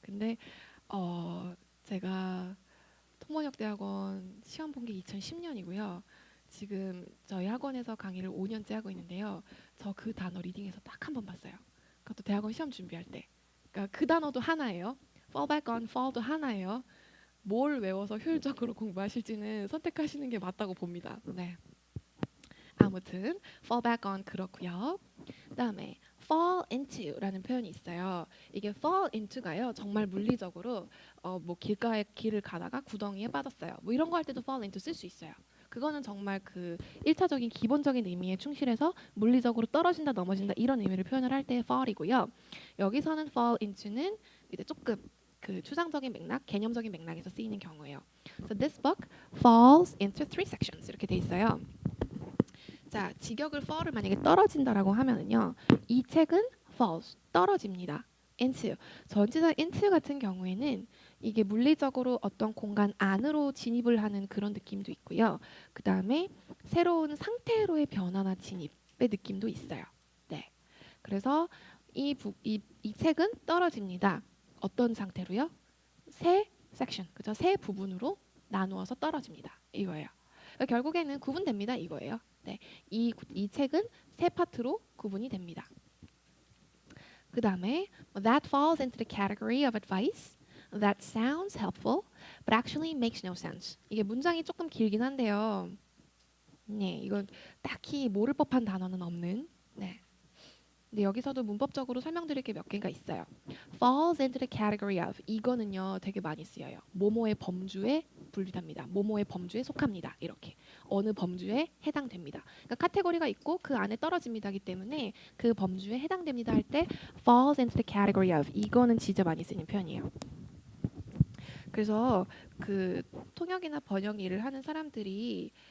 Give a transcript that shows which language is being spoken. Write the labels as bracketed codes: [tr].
[ko] 근데 제가 통번역대학원 시험 본 게 2010년이고요. 지금 저희 학원에서 강의를 5년째 하고 있는데요. 저 그 단어 리딩에서 딱 한 번 봤어요. 그것도 대학원 시험 준비할 때. 그러니까 그 단어도 하나예요. fall back on fall도 하나예요. 뭘 외워서 효율적으로 공부하실지는 선택하시는 게 맞다고 봅니다. 네. 아무튼 fall back on 그렇고요. 그다음에 fall into라는 표현이 있어요. 이게 fall into가요. 정말 물리적으로 뭐 길가에 길을 가다가 구덩이에 빠졌어요. 뭐 이런 거 할 때도 fall into 쓸 수 있어요. 그거는 정말 그 1차적인 기본적인 의미에 충실해서 물리적으로 떨어진다 넘어진다 이런 의미를 표현을 할 때 fall이고요. 여기서는 fall into는 이제 조금 그 추상적인 맥락, 개념적인 맥락에서 쓰이는 경우예요. [en] So this book falls into three sections [ko] 이렇게 돼 있어요. 자, 직역을 fall을 만약에 떨어진다라고 하면은요, 이 책은 falls 떨어집니다. into 전치사 into 같은 경우에는 이게 물리적으로 어떤 공간 안으로 진입을 하는 그런 느낌도 있고요. 그 다음에 새로운 상태로의 변화나 진입의 느낌도 있어요. 네, 그래서 이 책은 떨어집니다. 어떤 상태로요? 세 섹션, 그죠? 세 부분으로 나누어서 떨어집니다. 이거예요. 그러니까 결국에는 구분됩니다. 이거예요. 네, 이 책은 세 파트로 구분이 됩니다. 그 다음에 [en] that falls into the category of advice that sounds helpful but actually makes no sense. [ko] 이게 문장이 조금 길긴 한데요. 네, 이건 딱히 모를 법한 단어는 없는. 네. 근데 여기서도 문법적으로 설명드릴 게 몇 개가 있어요. falls into the category of 이거는요 되게 많이 쓰여요. 뭐뭐의 범주에 분류됩니다. 뭐뭐의 범주에 속합니다. 이렇게 어느 범주에 해당됩니다. 그러니까 카테고리가 있고 그 안에 떨어집니다기 때문에 그 범주에 해당됩니다 할 때 falls into the category of 이거는 진짜 많이 쓰는 표현이에요. 그래서 그 통역이나 번역 일을 하는 사람들이